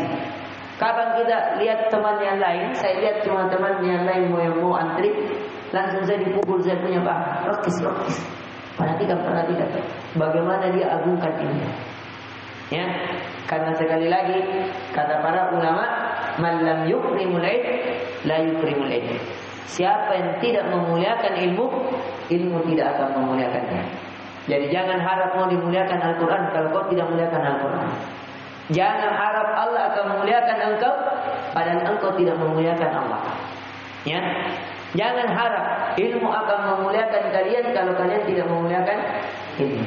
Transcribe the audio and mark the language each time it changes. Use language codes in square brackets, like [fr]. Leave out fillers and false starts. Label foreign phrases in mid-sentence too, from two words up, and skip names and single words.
[id] Kapan kita lihat teman yang lain, saya lihat teman-teman yang lain mau antri, langsung saya dipukul saya punya paha. Rokis. Perhatikan. Bagaimana dia agungkan ini. Karena sekali lagi kata para ulama, [ar] من لم يكرم العلم لا يكرم العلم. [id] Siapa yang tidak memuliakan ilmu tidak akan memuliakannya. Jadi jangan harap mau dimuliakan Al-Quran kalau kau tidak memuliakan Al-Quran. Jangan harap Allah akan memuliakan engkau padahal engkau tidak memuliakan Allah. Jangan harap ilmu akan memuliakan kalian kalau kalian tidak memuliakan ilmu.